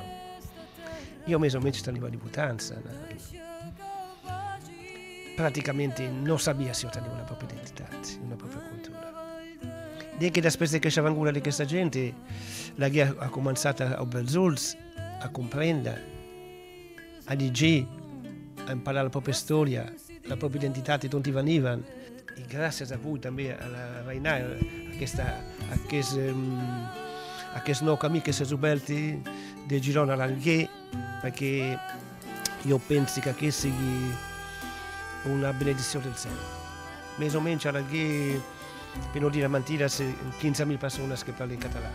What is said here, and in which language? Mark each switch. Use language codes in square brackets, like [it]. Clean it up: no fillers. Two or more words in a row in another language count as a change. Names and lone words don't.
[ca] Jo més o menys tenia 18 anys. Pràcticament no sabia si jo tenia una pròpia identitat, una pròpia cultura. Dient que després d'aquesta venguda d'aquesta gent, l'Alguer ha començat a obrir els ulls, a comprendre, a llegir, a [it] imparare la propria storia, la propria identità [ca] di d'on venivano. [it] E grazie a voi [ca] també a la Reina, a aquest nou camí que s'ha obert de Girona a l'Alguer, perquè jo penso que aquest sigui una benedicció del cel. Més o menys a l'Alguer, per no dir mentides, 15.000 persones que parlen català.